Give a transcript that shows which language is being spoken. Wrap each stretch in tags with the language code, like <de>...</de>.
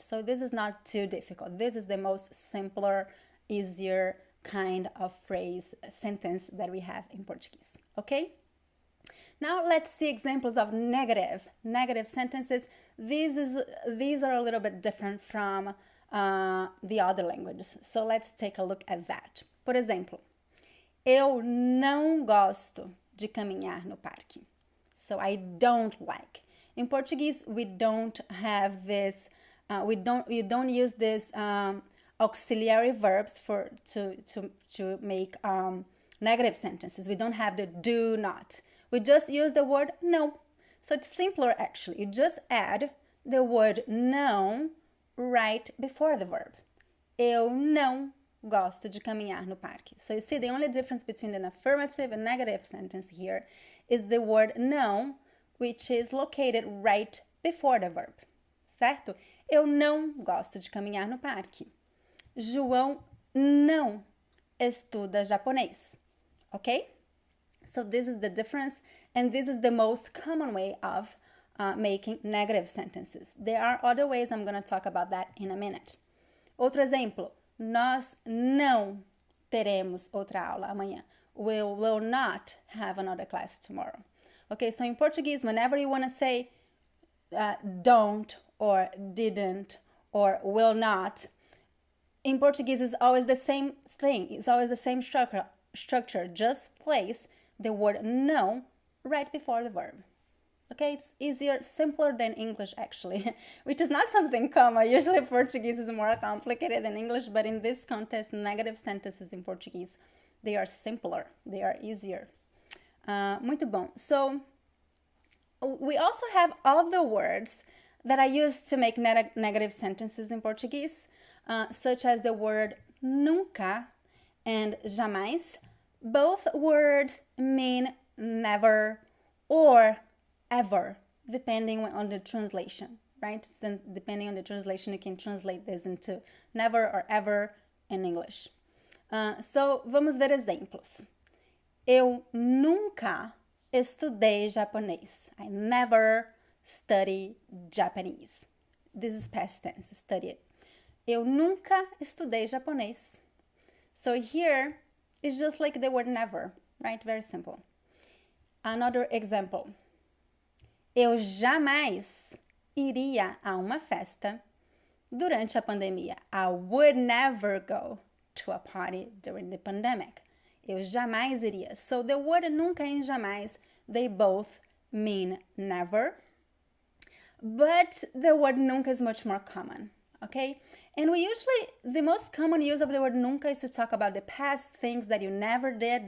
<en>So this is not too difficult. This is the most simpler, easier kind of phrase, sentence that we have in Portuguese, okay? Now let's see examples of negative sentences. These are a little bit different from the other languages. So let's take a look at that.</en> <pt>Por exemplo, eu não gosto de caminhar no parque.</pt> <en>So I don't like. In Portuguese, we don't have this. We don't use this auxiliary verbs to make negative sentences. We don't have the do not. We just use the word no. So it's simpler actually. You just add the word não right before the verb.</en> <pt>Eu não gosto de caminhar no parque.</pt> <en>So you see, the only difference between an affirmative and negative sentence here is the word não, which is located right before the verb.</en> <pt>Certo? Eu não gosto de caminhar no parque. João não estuda japonês.</pt> <en>Okay? So this is the difference, and this is the most common way of making negative sentences. There are other ways, I'm going to talk about that in a minute.</en> <pt>Outro exemplo, nós não teremos outra aula amanhã.</pt> <en>We will not have another class tomorrow. Okay, so in Portuguese, whenever you want to say don't or didn't or will not, in Portuguese it's always the same thing. It's always the same structure. Just place the word no right before the verb. Okay, it's easier, simpler than English actually, which is not something common. Usually Portuguese is more complicated than English, but in this context, negative sentences in Portuguese, they are simpler, they are easier.</en> <pt>Muito bom.</pt> <en>So we also have other words that are used to make negative sentences in Portuguese, such as the word nunca and jamais. Both words mean never or ever, depending on the translation, right? Then depending on the translation, you can translate this into never or ever in English.</en> <pt>So, vamos ver exemplos. Eu nunca estudei japonês.</pt> <en>I never studied Japanese. This is past tense, studied.</en> <pt>Eu nunca estudei japonês.</pt> <en>So here, it's just like the word never, right? Very simple. Another example.</en> <pt>Eu jamais iria a uma festa durante a pandemia.</pt> <en>I would never go to a party during the pandemic.</en> <pt>Eu jamais iria.</pt> <en>So the word nunca and jamais, they both mean never. But the word nunca is much more common. Okay? And we usually, the most common use of the word nunca is to talk about the past things that you never did.</en>